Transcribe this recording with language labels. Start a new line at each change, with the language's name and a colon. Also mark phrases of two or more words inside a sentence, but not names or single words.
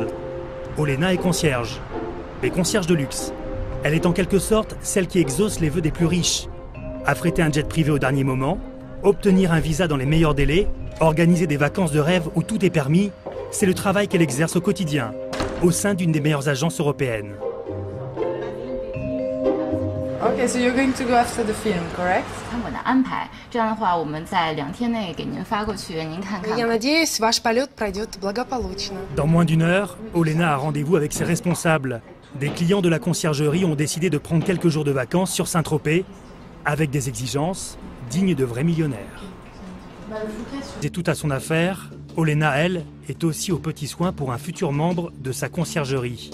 French: Olena est concierge. Mais concierge de luxe. Elle est en quelque sorte celle qui exauce les vœux des plus riches. Affréter un jet privé au dernier moment, obtenir un visa dans les meilleurs délais, organiser des vacances de rêve où tout est permis, c'est le travail qu'elle exerce au quotidien, au sein d'une des meilleures agences européennes.
English: Okay, so you're going to go after the film, correct?
Russian: Я надеюсь, ваш полет пройдет благополучно.
French: Dans moins d'1 heure, Olena a rendez-vous avec ses responsables. Des clients de la conciergerie ont décidé de prendre quelques jours de vacances sur Saint-Tropez, avec des exigences dignes de vrais millionnaires. C'est tout à son affaire. Olena, elle, est aussi aux petits soins pour un futur membre de sa conciergerie.